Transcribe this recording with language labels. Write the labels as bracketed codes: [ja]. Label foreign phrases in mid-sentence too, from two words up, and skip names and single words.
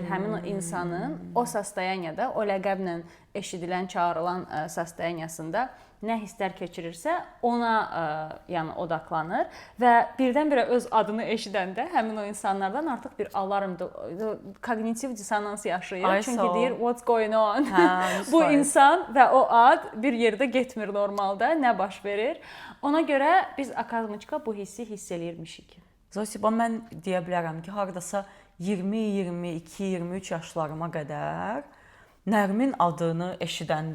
[az] Həmin o insanın o sostoyaniyada, o ləqəblə eşidilən, çağırılan sostoyaniyasında nə hisslər keçirirsə, ona yəni odaqlanır və birdən-birə öz adını eşidəndə həmin o insanlardan artıq bir alarmdır, kognitiv dissonans yaşayır. Çünki deyir, [en] what's going on? [az] Bu insan və o ad bir yerdə getmir normalda, nə baş verir? Ona görə biz akademikdə bu hissi hiss eləyirmişik. Zosi, mən deyə bilərəm ki, hardasa 20, 22, 23 yaşlarıma qədər Nərmin adını eşidəndə